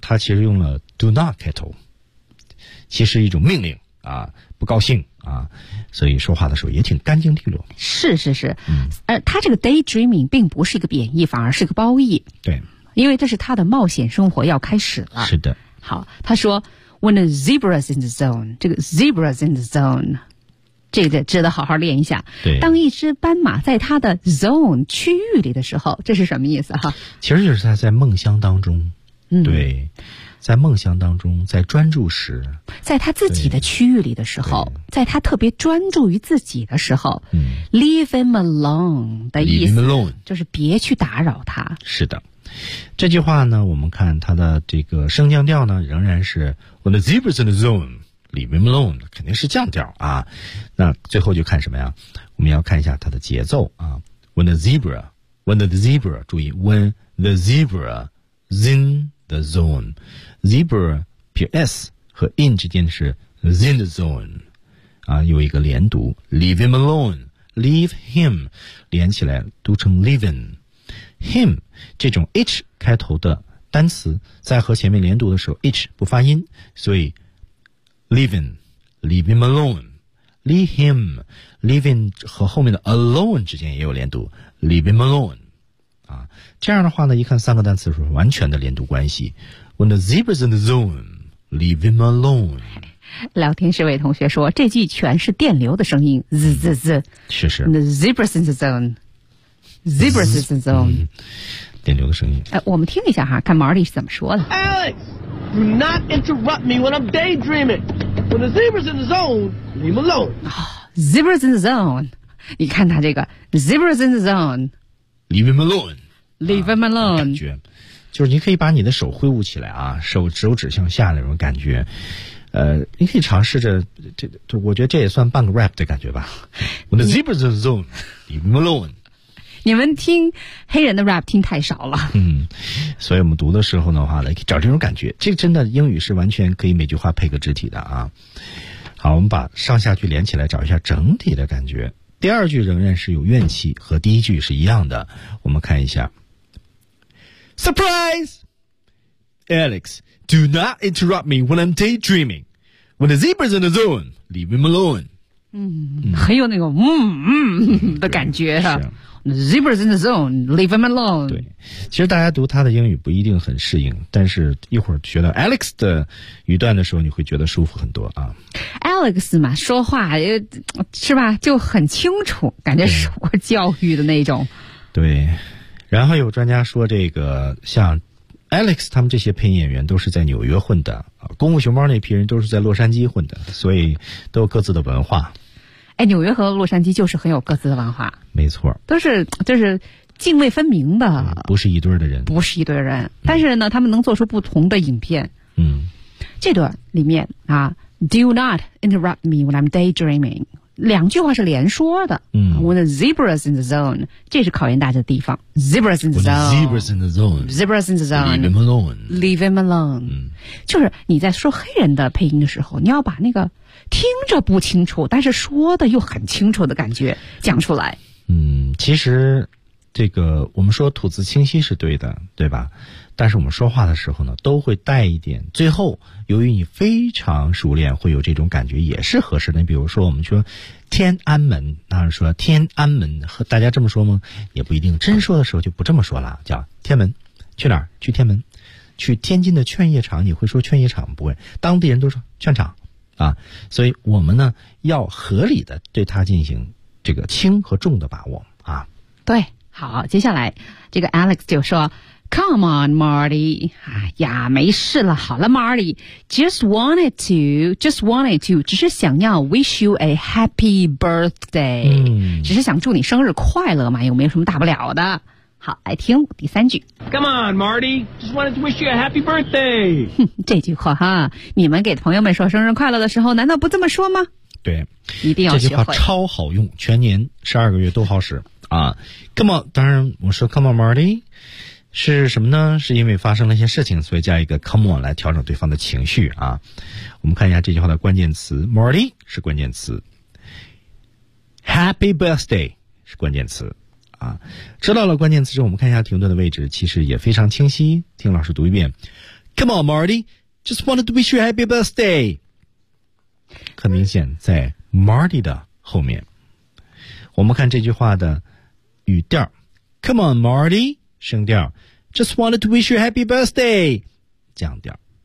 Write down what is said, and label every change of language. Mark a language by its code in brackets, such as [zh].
[zh] 他其实用了 [en] do not [zh] 开头，其实一种命令啊，不高兴。啊，所以说话的时候也挺干净利落。是是是，嗯，他这个 daydreaming 并不是一个贬义，反而是个褒义。对，因为这是他的冒险生活要开始了。是的。好，他说 ， [en] When the zebra's in the zone， [zh] 这个 [en] zebra's in the zone， [zh] 这个值得好好练一下。对，当一只斑马在他的 zone 区域里的时候，这是什么意思哈？其实就是他在梦乡当中，嗯，对。在梦想当中，在专注时，在他自己的区域里的时候，在他特别专注于自己的时候，嗯 [en] ，leave him alone [zh] 的意思 [en] ，leave him alone [zh] 就是别去打扰他。是的，这句话呢，我们看他的这个升降调呢，仍然是 [en] when the zebra's in the zone， leave him alone， [zh] 肯定是降调啊。那最后就看什么呀？我们要看一下他的节奏啊。 [en] When the zebra， [zh] 注意 [en] when the zebra zin。 The zone, zebra, ps 和 in [zh] 之间是 [en] in the zone， [zh] 啊，有一个连读 [en] ，leave him alone, leave him， [zh] 连起来读成 [en] leaving him， [zh] 这种 h 开头的单词在和前面连读的时候 h 不发音，所以 [en] leaving, leave him alone, leave him, leaving [zh] 和后面的 [en] alone [zh] 之间也有连读 [en] ，leave him alone。 [zh] 这样的话呢，一看三个单词是完全的连读关系。 [en] When the zebra's in the zone, leave him alone。 [zh] 聊天室位同学说，这句全是电流的声音 ，z z z。是是。 [en] The zebra's in the zone, zebra's in the zone、 [zh] 嗯。电流的声音。我们听一下哈，看 Marty 是怎么说的。 [en] Alex, do not interrupt me when I'm daydreaming. When the zebra's in the zone, leave him alone.、 Oh, zebra's in the zone， [zh] 你看他这个 [en] zebra's in the zone。 Leave him alone. Leave him alone.、 [zh] 啊、感觉，就是你可以把你的手挥舞起来啊，手指头指向下那种感觉。你可以尝试着这，我觉得这也算半个 rap 的感觉吧。 [en] When the zebra's in the zone, leave him alone. [zh] 你们听黑人的 rap 听太少了。嗯，所以我们读的时候的话呢，可以找这种感觉。这个真的英语是完全可以每句话配个肢体的啊。好，我们把上下句连起来，找一下整体的感觉。第二句仍然是有怨气，和第一句是一样的。我们看一下 [en] ，Surprise, Alex, do not interrupt me when I'm daydreaming. When the zebra's in the zone, leave him alone. [zh] 嗯，很有那个的感觉哈。 [en] Zebra's in the zone, leave him alone. [zh] 对，其实大家读他的英语不一定很适应，但是一会儿学到 Alex 的语段的时候，你会觉得舒服很多啊。 Alex 嘛，说话是吧，就很清楚，感觉受过教育的那种。对，然后有专家说，这个像 Alex 他们这些配音演员都是在纽约混的，功夫熊猫那批人都是在洛杉矶混的，所以都有各自的文化。哎，纽约和洛杉矶就是很有各自的文化，没错，都是就是泾渭分明的、嗯，不是一对的人，不是一对人、嗯，但是呢，他们能做出不同的影片。嗯，这段里面啊 ， [en] Do not interrupt me when I'm daydreaming， [zh] 两句话是连说的。嗯 [en] ，When the zebra's in the zone， [zh] 这是考验大家的地方。 [en] Zebra's in the zone， zebra's in the zone， zebra's in the zone， leave him alone， leave him alone、嗯。 [zh] 就是你在说黑人的配音的时候，你要把那个。听着不清楚，但是说的又很清楚的感觉讲出来。嗯，其实这个我们说吐字清晰是对的，对吧？但是我们说话的时候呢，都会带一点。最后，由于你非常熟练，会有这种感觉也是合适的。比如说，我们说天安门，那是说天安门，和大家这么说吗？也不一定。真说的时候就不这么说了，叫天门。去哪儿？去天门。去天津的劝业场，你会说劝业场不会？当地人都说劝场。啊，所以我们呢要合理的对它进行这个轻和重的把握啊。对，好，接下来这个 Alex 就说 ， [en] Come on, Marty， [zh] 哎呀，没事了，好了 ，Marty， [en] just wanted to， [zh] 只是想要 [en] wish you a happy birthday，、嗯、 [zh] 只是想祝你生日快乐嘛，有没有什么大不了的？好，来听第三句。 [en] Come on, Marty. Just wanted to wish you a happy birthday. [zh] 这句话哈，你们给朋友们说生日快乐的时候，难道不这么说吗？对，一定要学会。这句话超好用，全年12个月都好使啊。 [en] Come on， [zh] 当然我说 [en] Come on, Marty， [zh] 是什么呢？是因为发生了一些事情，所以加一个 Come on 来调整对方的情绪啊。我们看一下这句话的关键词 ，Marty 是关键词 ，Happy Birthday 是关键词。啊，知道了关键词之后，我们看一下停顿的位置，其实也非常清晰。听老师读一遍 [en] ，Come on, Marty, just wanted to wish you a happy birthday。 [zh] 很明显，在 Marty 的后面，我们看这句话的语调 ， [en] Come on, Marty， [zh] 声调 ， [en] just wanted to wish you a happy birthday， [zh] 降调。